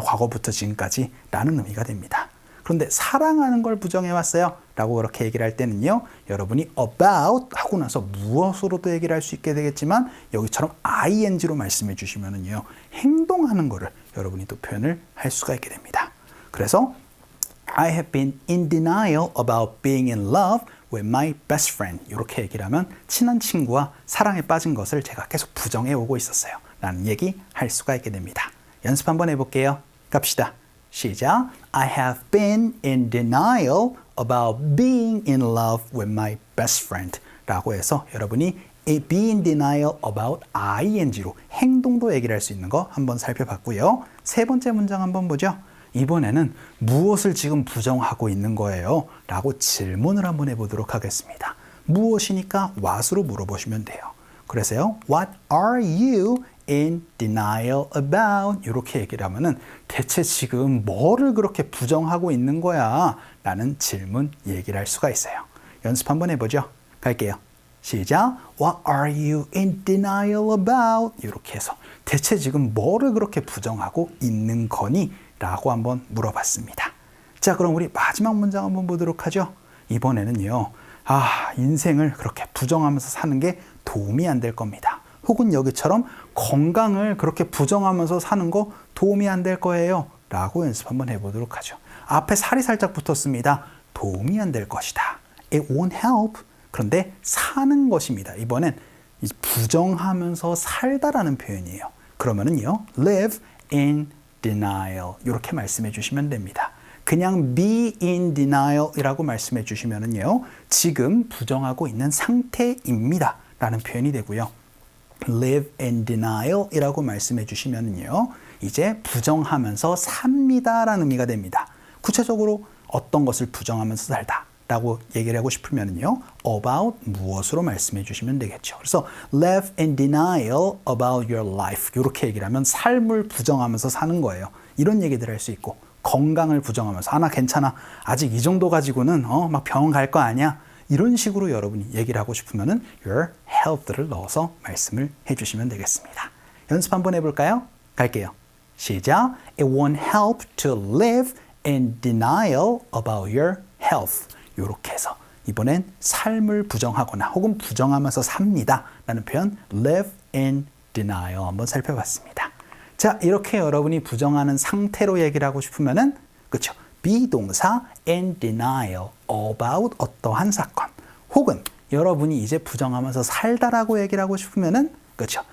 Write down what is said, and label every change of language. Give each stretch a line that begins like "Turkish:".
Korean: 과거부터 지금까지 라는 의미가 됩니다. 그런데 사랑하는 걸 부정해 왔어요. 라고 그렇게 얘기를 할 때는요. 여러분이 about 하고 나서 무엇으로도 얘기를 할 수 있게 되겠지만 여기처럼 ing로 말씀해 주시면은요. 행동하는 거를 여러분이 또 표현을 할 수가 있게 됩니다. 그래서
English: I have been in denial about being in love with my best friend. 이렇게 얘기를 하면 친한 친구와 사랑에 빠진 것을 제가 계속 부정해 오고 있었어요. 라는 얘기 할 수가 있게 됩니다. 연습 한번 해볼게요. 갑시다. 시작. I have been in denial about being in love with my best friend.
Korean: 라고 해서 여러분이
English: be in denial about
Korean: ing로 행동도 얘기를 할 수 있는 거 한번 살펴봤고요. 세 번째 문장 한번 보죠. 이번에는 무엇을 지금 부정하고 있는 거예요? 라고 질문을 한번 해보도록 하겠습니다. 무엇이니까 what으로 물어보시면 돼요. 그래서요.
English: What are you in denial about?
Korean: 이렇게 얘기를 하면은 대체 지금 뭐를 그렇게 부정하고 있는 거야? 라는 질문 얘기를 할 수가 있어요. 연습 한번 해보죠. 갈게요. 시작.
English: What are you in denial about?
Korean: 이렇게 해서 대체 지금 뭐를 그렇게 부정하고 있는 거니? 라고 한번 물어봤습니다. 자, 그럼 우리 마지막 문장 한번 보도록 하죠. 이번에는요. 인생을 그렇게 부정하면서 사는 게 도움이 안 될 겁니다. 혹은 여기처럼 건강을 그렇게 부정하면서 사는 거 도움이 안 될 거예요. 라고 연습 한번 해보도록 하죠. 앞에 살이 살짝 붙었습니다. 도움이 안 될 것이다.
English: It won't help.
Korean: 그런데 사는 것입니다. 이번엔 부정하면서 살다라는 표현이에요. 그러면은요.
English: live in denial.
Korean: 이렇게 말씀해 주시면 됩니다. 그냥
English: be in denial
Korean: 이라고 말씀해 주시면은요. 지금 부정하고 있는 상태입니다. 라는 표현이 되고요.
English: live in denial
Korean: 이라고 말씀해 주시면은요. 이제 부정하면서 삽니다. 라는 의미가 됩니다. 구체적으로 어떤 것을 부정하면서 살다. 라고 얘기를 하고 싶으면요. about 무엇으로 말씀해 주시면 되겠죠. 그래서
English: live in denial about your life.
Korean: 이렇게 얘기를 하면 삶을 부정하면서 사는 거예요. 이런 얘기들 할 수 있고 건강을 부정하면서 나 괜찮아. 아직 이 정도 가지고는 막 병원 갈 거 아니야. 이런 식으로 여러분이 얘기를 하고 싶으면은
English: your health
Korean: 를 넣어서 말씀을 해 주시면 되겠습니다. 연습 한번 해볼까요? 갈게요. 시작.
English: It won't help to live in denial about your health.
Korean: 이렇게 해서 이번엔 삶을 부정하거나 혹은 부정하면서 삽니다 라는 표현
English: live in denial
Korean: 한번 살펴봤습니다. 자, 이렇게 여러분이 부정하는 상태로 얘기를 하고 싶으면은 그렇죠. 비동사
English: in denial about
Korean: 어떠한 사건 혹은 여러분이 이제 부정하면서 살다라고 얘기를 하고 싶으면은 그렇죠.